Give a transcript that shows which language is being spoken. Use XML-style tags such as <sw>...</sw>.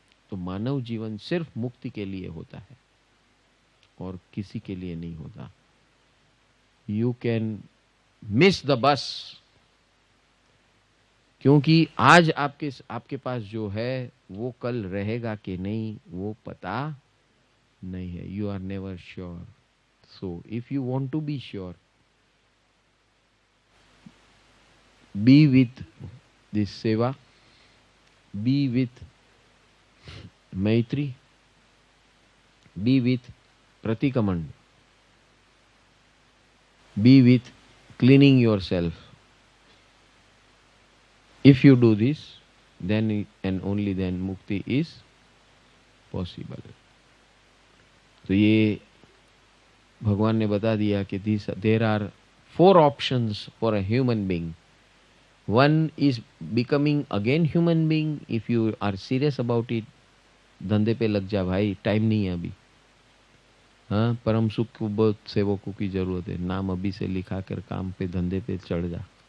<hi>तो मानव जीवन सिर्फ मुक्ति के लिए होता है और किसी के लिए नहीं होता।</hi> <en>you can miss the bus,</en> <hi>क्योंकि आज आपके पास जो है वो कल रहेगा कि नहीं वो पता नहीं है.</hi> <en>You are never sure. So if you want to be sure, be with this seva, be with Maitri, be with Pratikaman, be with cleaning yourself. If you do this, then and only then mukti is possible.</en> <hi>तो ये भगवान ने बता दिया कि</hi> <en>there are 4 options for a human being. One is becoming again human being. If you are serious about it,</en> <hi>धंधे पे लग जा भाई, टाइम नहीं है अभी. हाँ, परम सुख को बहुत सेवकों की जरूरत है. नाम अभी से लिखा कर काम पे धंधे पे चढ़ जा.</hi>